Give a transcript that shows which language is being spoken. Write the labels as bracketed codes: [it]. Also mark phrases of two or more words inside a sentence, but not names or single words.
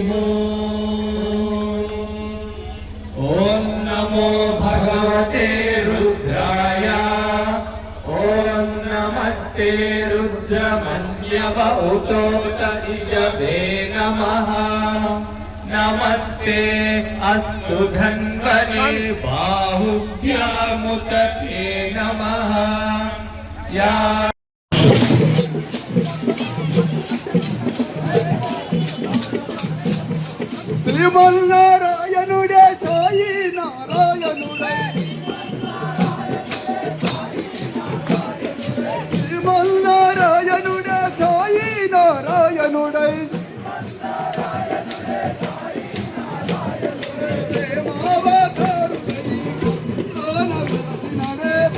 [sa] ओम नमो भगवते रुद्राय ओम नमस्ते रुद्रमन्यवउतोत इषभे नमः नमस्ते अस्तु धन्वने बाहुभ्यामुदते नमः या [te] శ్రీమన్నారాయణుడే సాయి నారాయణుడే శ్రీమన్నారాయణుడే సాయి నారాయణుడే ప్రేమావతారుడై నాన వెలసినడే